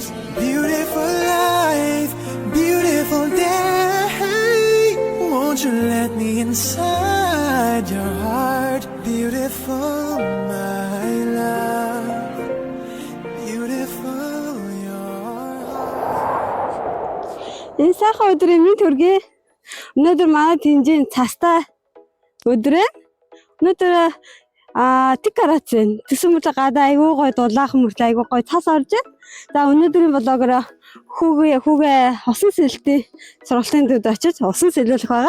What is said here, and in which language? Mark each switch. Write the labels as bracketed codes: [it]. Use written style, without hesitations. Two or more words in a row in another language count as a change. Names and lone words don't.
[en] Beautiful life, beautiful day. Won't you let me inside your heart? Beautiful, my love. Beautiful, your heart. [mn] Энэ сайхан өдрийн минь төргий. Өнөөдөр манай тэнцэн цастай өдрөө. Өнөөдөр тэг гараач байна. Тэсэн мөрөд гадаа айгүй гой дулаахан мөрөд айгүй гой цас орж байна. За өнөөдрийн влогоор хүүгээ усан сэлтийн сургалтын төвд очиж усан сэлүүлэх байгаа.